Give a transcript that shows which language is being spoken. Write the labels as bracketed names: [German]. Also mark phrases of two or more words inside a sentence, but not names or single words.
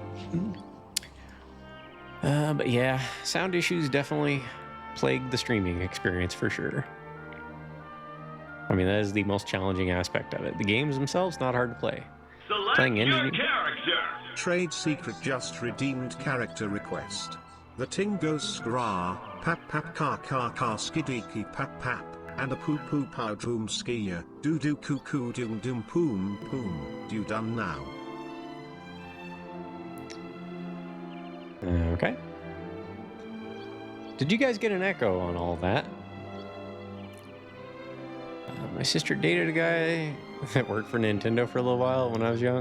[English] But yeah, sound issues definitely plague the streaming experience for sure. I mean, that is the most challenging aspect of it. The games themselves, not hard to play. Select Playing your engine... character. Trade secret just redeemed character request. The Tingo Skra, Pap Pap Ka Ka Ka Skidiki Pap Pap, and a Poo Poo Pow Doom Skier, Doo Doo Coo Coo Doom Doom Poom Poom, do done now. Okay. Did you guys get an echo on all that? My sister dated a guy that worked for Nintendo for a little while when I was young.